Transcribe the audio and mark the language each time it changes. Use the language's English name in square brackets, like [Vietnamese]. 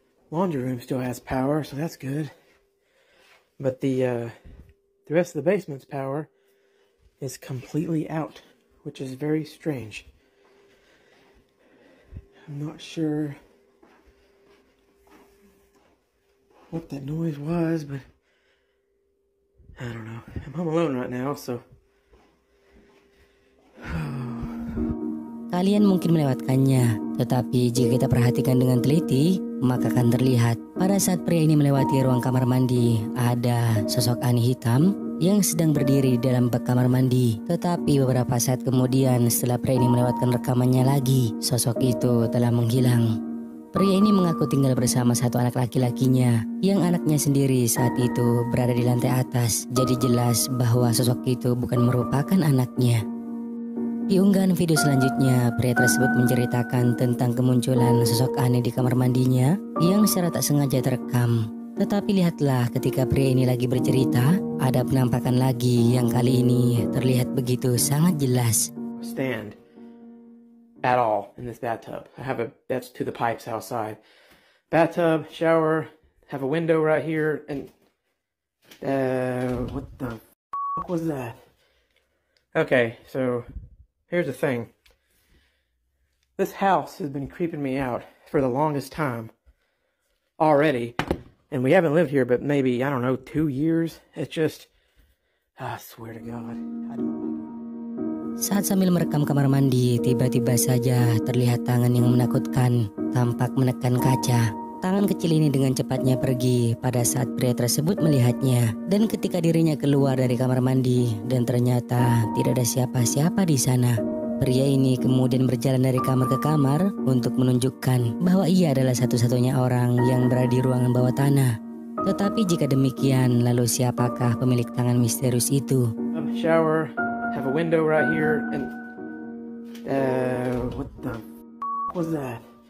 [English] Laundry room still has power, so that's good. But the rest of the basement's power is completely out, which is very strange. I'm not sure what that noise was, but I don't know. I'm home alone right now, so [Indonesian] Kalian mungkin melewatkannya, tetapi jika kita perhatikan dengan teliti, maka akan terlihat pada saat pria ini melewati ruang kamar mandi, ada sosok aneh hitam yang sedang berdiri di dalam bak kamar mandi. Tetapi beberapa saat kemudian setelah pria ini melewatkan rekamannya lagi, sosok itu telah menghilang. Pria ini mengaku tinggal bersama satu anak laki-lakinya, yang anaknya sendiri saat itu berada di lantai atas. Jadi jelas bahwa sosok itu bukan merupakan anaknya. Di unggahan video selanjutnya, pria tersebut menceritakan tentang kemunculan sosok aneh di kamar mandinya yang secara tak sengaja terekam. Tetapi lihatlah ketika pria ini lagi bercerita, ada penampakan lagi yang kali ini terlihat begitu sangat jelas. [English] stand at all in this bathtub. I have that's to the pipes outside. Bathtub, shower, have a window right here, and what the fuck was that? Okay, so here's the thing. This house has been creeping me out for the longest time already. And we haven't lived here but maybe, I don't know, 2 years. It's just, I swear to God. [Indonesian] Saat sambil merekam kamar mandi, tiba-tiba saja terlihat tangan yang menakutkan tampak menekan kaca. Tangan kecil ini dengan cepatnya pergi pada saat pria tersebut melihatnya. Dan ketika dirinya keluar dari kamar mandi dan ternyata tidak ada siapa-siapa di sana. Pria ini kemudian berjalan dari kamar ke kamar untuk menunjukkan bahwa ia adalah satu-satunya orang yang berada di ruangan bawah tanah. Tetapi jika demikian, lalu siapakah pemilik tangan misterius itu? [English] Shower, have a window right here, and what the was that?